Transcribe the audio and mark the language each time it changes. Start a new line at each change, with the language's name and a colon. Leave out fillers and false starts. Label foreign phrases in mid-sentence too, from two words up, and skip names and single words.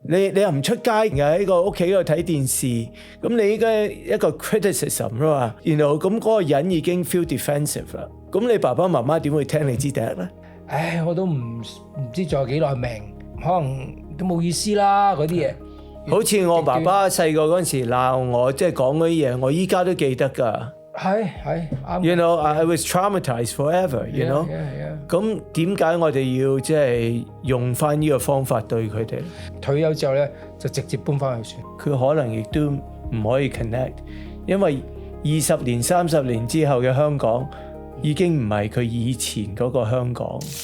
Cantonese: 你又唔出街，又喺個屋企度睇電視，咁你應該一個 criticism 啦嘛，然後咁嗰個人已經
English: feel defensive
Cantonese: 啦，咁你爸爸媽媽點會聽你支笛咧？唉，我都唔知仲有幾耐命，可能都冇意思啦嗰啲嘢。好似我爸爸細個嗰陣時鬧我，即係講嗰啲嘢，我依家都記得㗎。係啱。
English: You know, I was traumatized forever. You know.
Cantonese: 咁點解我哋要即係用翻呢個方法對佢哋？退休之後咧，就直接搬翻去算。佢可能亦都唔可以 connect，因為20年、30年之後嘅香港已經唔係佢以前嗰個香港。